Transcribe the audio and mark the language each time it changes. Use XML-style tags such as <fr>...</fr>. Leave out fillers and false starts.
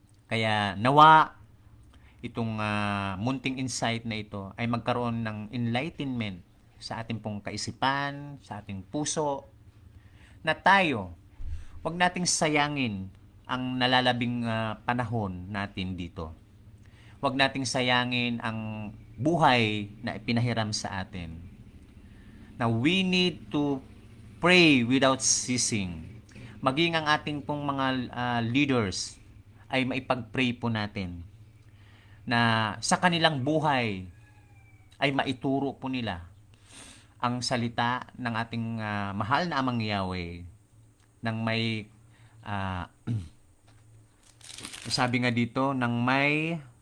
<tl>Kaya nawa itong munting insight na ito ay magkaroon ng enlightenment sa ating pong kaisipan, sa ating puso, na tayo, wag nating sayangin ang nalalabing panahon natin dito. Wag nating sayangin ang buhay na ipinahiram sa atin.</tl> <en>Now, we need to pray without ceasing.</en> <tl>Maging ang ating pong mga leaders ay maipag-pray po natin na sa kanilang buhay ay maituro po nila ang salita ng ating mahal na Amang Yahweh ng may sabi nga dito, ng may</tl>